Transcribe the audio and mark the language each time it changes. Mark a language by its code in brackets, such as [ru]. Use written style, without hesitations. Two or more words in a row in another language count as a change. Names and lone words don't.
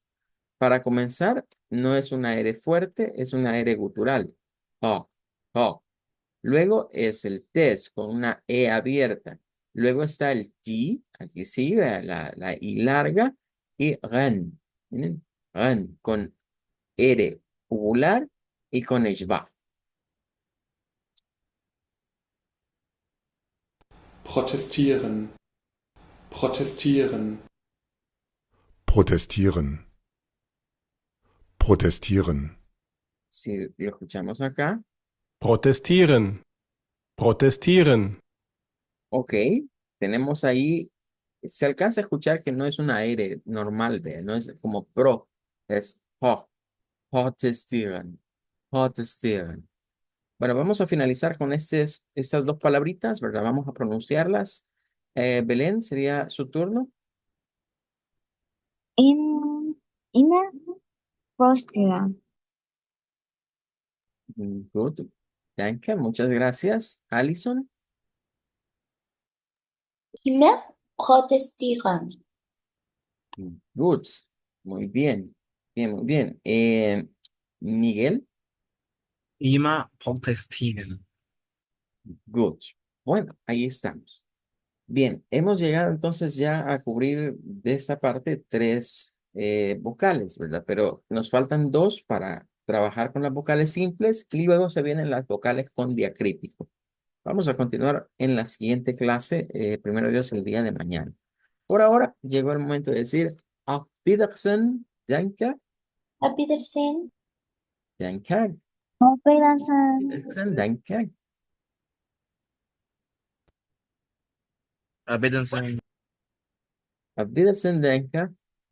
[es] Para comenzar, no es una R fuerte, es una R gutural. Oh, oh. Luego es el test con una E abierta. Luego está el T, aquí sí, vea, la I larga, y ren, miren, ren, con R uvular y con Eshba. [de] protestieren, protestieren, protestieren, protestieren, [es] Si lo escuchamos acá, [de] Protestieren. Protestieren. [es] Ok, tenemos ahí, se alcanza a escuchar que no es una R normal, ¿ve? No es como pro, es ho, [de] protestieren, protestieren. [es] Bueno, vamos a finalizar con estas dos palabritas, ¿verdad? Vamos a pronunciarlas. Belén, sería su turno. [de] Immer protestieren. [en] Good. Danke, [es] muchas gracias. Alison. [de] Immer protestieren. [en] Good. [es] Muy bien. Bien, muy bien. Miguel. [de] Immer protestieren. [en] Good. [es] Bueno, ahí estamos. Bien, hemos llegado entonces ya a cubrir de esta parte tres vocales, ¿verdad? Pero nos faltan dos para trabajar con las vocales simples y luego se vienen las vocales con diacrítico. Vamos a continuar en la siguiente clase, primero Dios, el día de mañana. Por ahora, llegó el momento de decir [de] Auf Wiedersehen, danke, Auf Wiedersehen. danke, Auf Wiedersehen. Wiedersehen, danke, Auf Wiedersehen. Auf Wiedersehen, danke.